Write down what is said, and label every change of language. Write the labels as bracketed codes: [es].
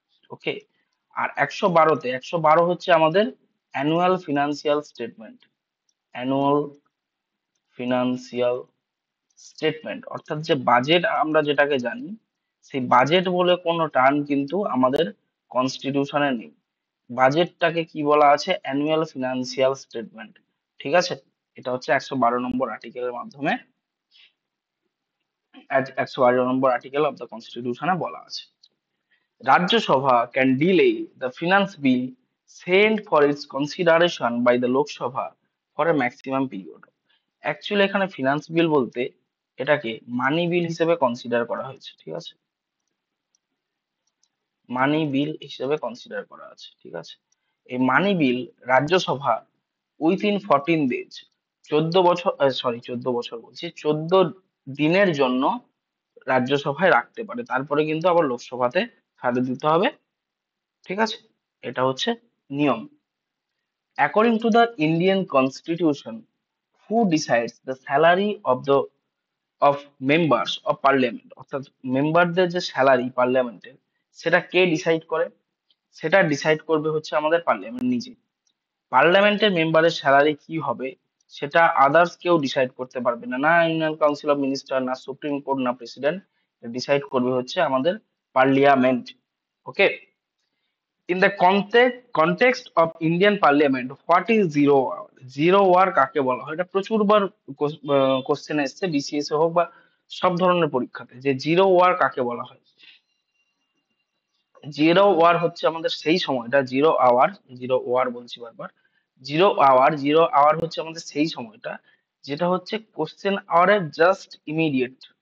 [bn] ওকে, আর 112-তে, 112 হচ্ছে আমাদের annual financial statement, annual financial statement, অর্থাৎ যে বাজেট আমরা যেটাকে জানি, সেই বাজেট বলে কোনো টার্ম কিন্তু আমাদের কনস্টিটিউশনে নেই। বাজেটটাকে কি বলা আছে? অ্যানুয়াল ফিনান্সিয়াল স্টেটমেন্ট, ঠিক আছে? এটা হচ্ছে 112 নম্বর আর্টিকেলের মাধ্যমে, 112 নম্বর আর্টিকেল অফ দ্য কনস্টিটিউশনে বলা আছে। [en] Rajya can delay the finance bill sent for its consideration by the Lok Sabha for a maximum period. [bn] Actually এখানে ফিনান্স বিল বলতে এটাকে মানি বিল হিসেবে কনসিডার করা হয়েছে, ঠিক আছে? মানি বিল হিসেবে কনসিডার করা আছে, ঠিক আছে? এই মানি বিল রাজ্যসভা [en] within 14 days, [bn] 14 বছর, সরি 14 বছর বলছি, 14 দিনের জন্য রাজ্যসভায় রাখতে পারে, তারপরে কিন্তু আবার লোকসভাতে ছাড়ে দিতে হবে, ঠিক আছে? এটা হচ্ছে নিয়ম। [en] According to the Indian Constitution, who decides the salary of members of parliament? [bn] অর্থাৎ মেম্বারদের যে স্যালারি পার্লামেন্টের, সেটা কে ডিসাইড করে? সেটা ডিসাইড করবে হচ্ছে আমাদের পার্লামেন্ট নিজে। পার্লামেন্টের মেম্বারের স্যালারি কি হবে, সেটা আদার্স কেউ ডিসাইড করতে পারবে না, না ইউনিয়ন কাউন্সিল অফ মিনিস্টার, না সুপ্রিম কোর্ট, না প্রেসিডেন্ট। ডিসাইড করবে হচ্ছে আমাদের parliament. [en] Okay, in the context of Indian Parliament, what is zero hour? [bn] Zero war কাকে বলা হয়? এটা প্রচুরবার কোশ্চেন এসেছে, বিসিএস হোক বা সব ধরনের পরীক্ষাতে, যে জিরো ওয়ার কাকে বলা হয়। জিরো ওয়ার হচ্ছে আমাদের সেই সময়টা, জিরো আওয়ার, জিরো ওয়ার বলছি বারবার, জিরো আওয়ার হচ্ছে আমাদের সেই সময়টা যেটা হচ্ছে কোশ্চেন আওয়ারের জাস্ট ইমিডিয়েট,